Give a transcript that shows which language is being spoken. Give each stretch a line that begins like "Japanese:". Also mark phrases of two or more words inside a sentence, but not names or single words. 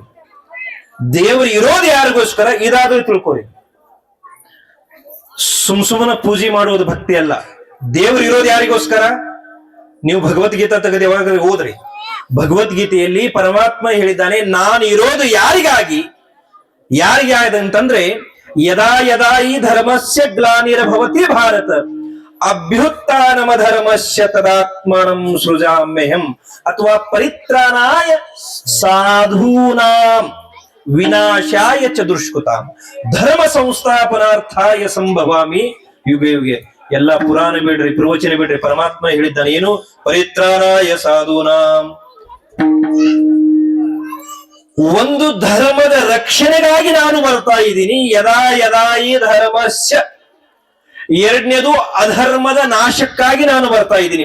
Kannada: ದೇವರು ಇರೋದು ಯಾರಿಗೋಸ್ಕರ ಇದಾದ್ರೂ ತಿಳ್ಕೊರಿ. ಸುಮ್ಮನ ಪೂಜೆ ಮಾಡುವುದು ಭಕ್ತಿ ಅಲ್ಲ. ದೇವರು ಇರೋದು ಯಾರಿಗೋಸ್ಕರ? ನೀವು ಭಗವದ್ಗೀತಾ ತೆಗೆದು ಯಾವಾಗ ಓದ್ರಿ, ಭಗವದ್ಗೀತೆಯಲ್ಲಿ ಪರಮಾತ್ಮ ಹೇಳಿದ್ದಾನೆ, ನಾನು ಇರೋದು ಯಾರಿಗಾಗಿ ಅಂತಂದ್ರೆ
Sanskrit: ಯದಾ ಯದಾ ಈ ಧರ್ಮಸ್ಯ ಗ್ಲಾನಿರ್ಭವತಿ ಭಾರತ ಅಭ್ಯುತ್ಥಾನಮ ಧರ್ಮಸ್ಯ ತದಾತ್ಮಾನಂ ಸೃಜಾಮ್ಯಹಂ. ಅಥವಾ ಪರಿತ್ರಾಣಾಯ ಸಾಧೂನಾಂ ವಿನಾಶಾಯ ಚ ದುಷ್ಕೃತಾಂ ಧರ್ಮ ಸಂಸ್ಥಾಪನಾರ್ಥಾಯ ಸಂಭವಾಮಿ ಯುಗೆ ಯುಗೆ.
Kannada: ಎಲ್ಲ ಪುರಾಣ ಬಿಡ್ರಿ, ಪ್ರವಚನ ಬಿಡ್ರಿ, ಪರಮಾತ್ಮ ಹೇಳಿದ್ದಾನೆ ಏನು?
Sanskrit: ಪರಿತ್ರಾಣಾಯ ಸಾಧೂನಾಂ.
Kannada: ಒಂದು ಧರ್ಮದ ರಕ್ಷಣೆಗಾಗಿ ನಾನು ಬರ್ತಾ ಇದ್ದೀನಿ.
Sanskrit: ಯದಾ ಯದಾ ಈ ಧರ್ಮಸ್ಯ.
Kannada: ಎರಡನೇದು ಅಧರ್ಮದ ನಾಶಕ್ಕಾಗಿ ನಾನು ಬರ್ತಾ ಇದ್ದೀನಿ.